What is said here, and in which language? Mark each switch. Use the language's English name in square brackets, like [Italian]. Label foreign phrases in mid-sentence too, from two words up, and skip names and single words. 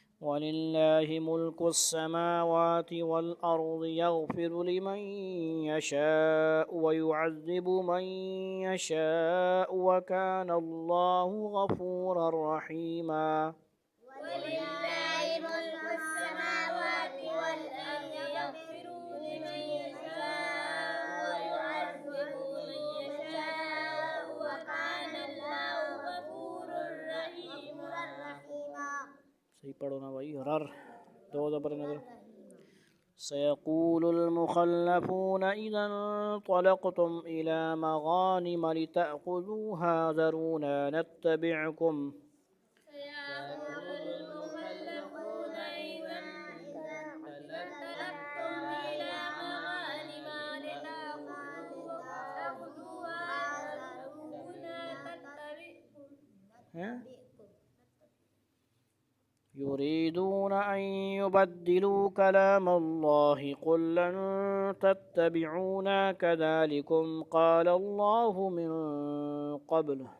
[Arabic] ولله ملك السماوات والأرض يغفر لمن يشاء ويعذب من يشاء وكان الله غفورا رحيما. ولله ملك السماوات والأرض يغفر لمن يشاء ويعذب من يشاء وكان الله غفورا رحيما. [Hindi] सही पढ़ो ना भाई, रर दो ज़बर नज़र। [Arabic] سيقول المخلفون إذا انطلقتم إلى مغانم لتأخذوها ذرونا نتبعكم. سيقول المخلفون إذا انطلقتم إلى مغانم لتأخذوها ذرونا نتبعكم. يريدون أن يبدلوا كلام الله قل لن تتبعونا كذلكم قال الله من قبل.